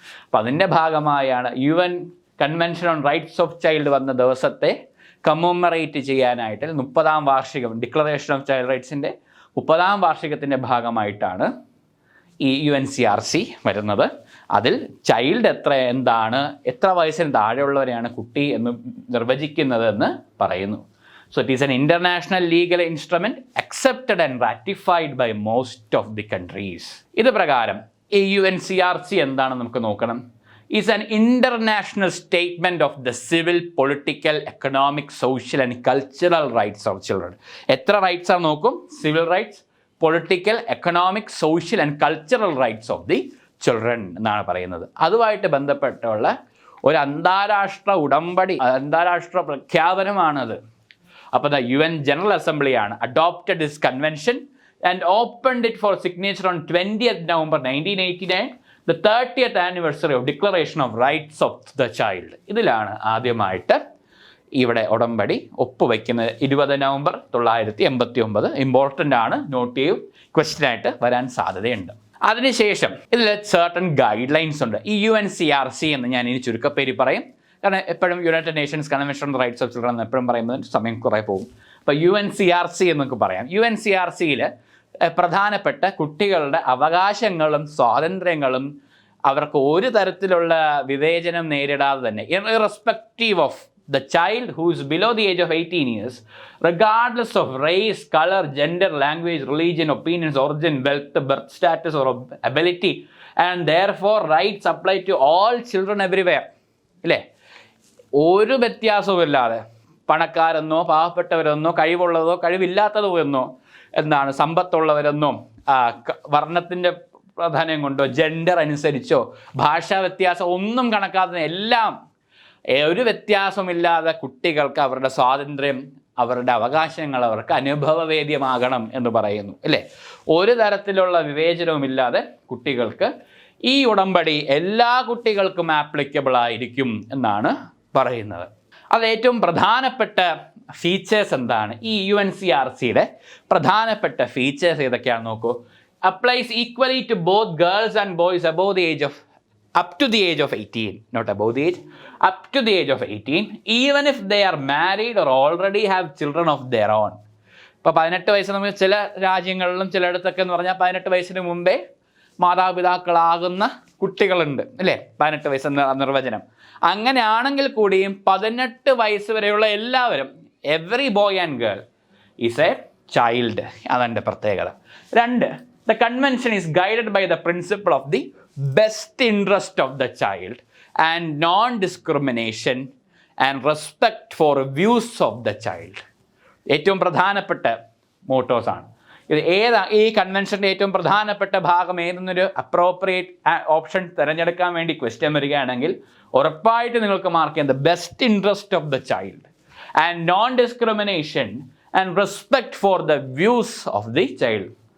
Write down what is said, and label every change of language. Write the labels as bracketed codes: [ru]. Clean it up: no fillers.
[ml] അപ്പം അതിൻ്റെ ഭാഗമായാണ് UN convention on rights of child വന്ന ദിവസത്തെ കമ്മമറേറ്റ് ചെയ്യാനായിട്ട് 30ാം വാർഷികം ഡിക്ലറേഷൻ ഓഫ് ചൈൽഡ് റൈറ്റ്സിൻ്റെ 30ാം വാർഷികത്തിൻ്റെ ഭാഗമായിട്ടാണ് ഈ UNCRC വരുന്നത്. അതിൽ ചൈൽഡ് എത്ര വയസ്സിന് താഴെയുള്ളവരെയാണ് കുട്ടി എന്ന് നിർവചിക്കുന്നതെന്ന് പറയുന്നു. [en] So it is an international legal instrument accepted and ratified by most of the countries. [ml] ഇത് പ്രകാരം ഈ UNCRC എന്താണെന്ന് നമുക്ക് നോക്കണം. [en] Is an international statement of the civil, political, economic, social and cultural rights of children. [ml] എത്ര rights ആണ് നോക്കും? [en] civil rights, political, economic, social and cultural rights of the children [ml] എന്നാണ് പറയുന്നത്. അതുമായിട്ട് ബന്ധപ്പെട്ടുള്ള ഒരു അന്താരാഷ്ട്ര ഉടമ്പടി, അന്താരാഷ്ട്ര പ്രഖ്യാപനമാണത്. [en] അപ്പോൾ UN General Assembly adopted this convention and opened it for signature on 20th November 1989, the 30th anniversary of Declaration of Rights of the Child. [ml] ഇതിലാണ് ആദ്യമായിട്ട് ഇവിടെ ഉടമ്പടി ഒപ്പുവയ്ക്കുന്നത്. 20 നവംബർ 1989. ഇമ്പോർട്ടൻ്റ് ആണ്, നോട്ട് ചെയ്യും, ക്വസ്റ്റ്യനായിട്ട് വരാൻ സാധ്യതയുണ്ട്. അതിനുശേഷം ഇതിൽ certain ഗൈഡ് ലൈൻസ് ഉണ്ട്. ഈ UNCRC എന്ന് ഞാൻ ഇനി ചുരുക്കപ്പേര് പറയും, കാരണം എപ്പോഴും United Nations convention on rights of children എന്ന് എപ്പോഴും പറയുമ്പോൾ സമയം കുറേ പോകും. അപ്പോൾ UNCRC എന്നൊക്കെ പറയാം. UNCRCയിൽ പ്രധാനപ്പെട്ട കുട്ടികളുടെ അവകാശങ്ങളും സ്വാതന്ത്ര്യങ്ങളും അവർക്ക് ഒരു തരത്തിലുള്ള വിവേചനം നേരിടാതെ തന്നെ, [en] Irrespective of the child who is below the age of 18 years, regardless of race, color, gender, language, religion, opinions, origin, wealth, birth status or ability, and therefore rights apply to all children everywhere. [ml] ഇല്ലേ? ഒരു വ്യത്യാസവുമില്ലാതെ പണക്കാരെന്നോ പാവപ്പെട്ടവരെന്നോ കഴിവുള്ളതോ കഴിവില്ലാത്തതോ എന്നോ സമ്പത്തുള്ളവരെന്നോ വർണ്ണത്തിൻ്റെ പ്രാധാന്യം കൊണ്ടോ gender അനുസരിച്ചോ ഭാഷാ വ്യത്യാസം ഒന്നും കണക്കാതെ എല്ലാം ഒരു വ്യത്യാസമില്ലാതെ കുട്ടികൾക്ക് അവരുടെ സ്വാതന്ത്ര്യം, അവരുടെ അവകാശങ്ങൾ അവർക്ക് അനുഭവവേദ്യമാകണം എന്ന് പറയുന്നു. അല്ലേ? ഒരു തരത്തിലുള്ള വിവേചനവുമില്ലാതെ കുട്ടികൾക്ക് ഈ ഉടമ്പടി എല്ലാ കുട്ടികൾക്കും ആപ്ലിക്കബിൾ ആയിരിക്കും എന്നാണ് പറയുന്നത്. അത് ഏറ്റവും പ്രധാനപ്പെട്ട ഫീച്ചേഴ്സ് എന്താണ്? ഈ UNCRCയുടെ പ്രധാനപ്പെട്ട ഫീച്ചേഴ്സ് ഏതൊക്കെയാണ് നോക്കൂ. [en] Applies equally to both girls and boys above the age of up to the age of 18, not above the age, up to the age of 18, even if they are married or already have children of their own. [ml] ഇപ്പോൾ 18 വയസ്സ് നമ്മൾ ചില രാജ്യങ്ങളിലും ചിലയിടത്തൊക്കെ എന്ന് പറഞ്ഞാൽ 18 വയസ്സിന് മുമ്പേ മാതാപിതാക്കളാകുന്ന കുട്ടികളുണ്ട്, അല്ലേ? 18 വയസ്സെന്ന നിർവചനം. അങ്ങനെയാണെങ്കിൽ കൂടിയും 18 വയസ്സ് വരെയുള്ള എല്ലാവരും, [en] Every boy and girl is a child. [ml] അതെൻ്റെ പ്രത്യേകത. [en] 2, the convention is guided by the principle of the best interest of the child and non-discrimination and respect for views of the child. [ml] ഏറ്റവും പ്രധാനപ്പെട്ട മോട്ടോസാണ്. ഇത് ഈ കൺവെൻഷൻ്റെ ഏറ്റവും പ്രധാനപ്പെട്ട ഭാഗം ഏതെന്നൊരു അപ്രോപ്രിയേറ്റ് ഓപ്ഷൻ തിരഞ്ഞെടുക്കാൻ വേണ്ടി ക്വസ്റ്റ്യൻ വരികയാണെങ്കിൽ ഉറപ്പായിട്ട് നിങ്ങൾക്ക് മാർക്ക് ചെയ്യാം [en] The best interest of the child and non discrimination and respect for the views of the child.